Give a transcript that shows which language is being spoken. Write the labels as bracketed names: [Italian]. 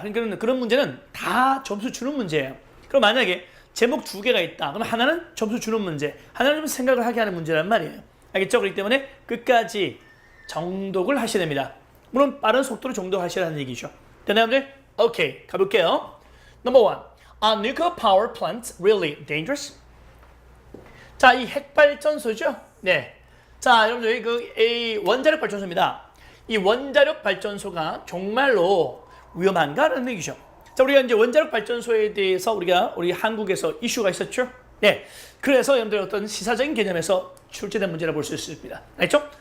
[Korean] 그러니까 그런 문제는 다 점수 주는 문제예요. 그럼 만약에 제목 2개가 있다. 그럼 하나는 점수 주는 문제, 하나는 좀 생각을 하게 하는 문제란 말이에요. 알겠죠? 그렇기 때문에 끝까지 정독을 하셔야 됩니다. 물론 빠른 속도로 정독하시라는 얘기죠. 됐나요, 여러분들? 오케이, 가볼게요. [English] Number 1. Are nuclear power plants really dangerous? [Korean] 자, 이 핵발전소죠? 네. 자, 여러분들, 이 원자력 발전소입니다. 이 원자력 발전소가 정말로 위험한가라는 얘기죠. 자, 우리가 이제 원자력 발전소에 대해서 우리 한국에서 이슈가 있었죠? 네. 그래서 여러분들 어떤 시사적인 개념에서 출제된 문제라 볼 수 있습니다. 알겠죠?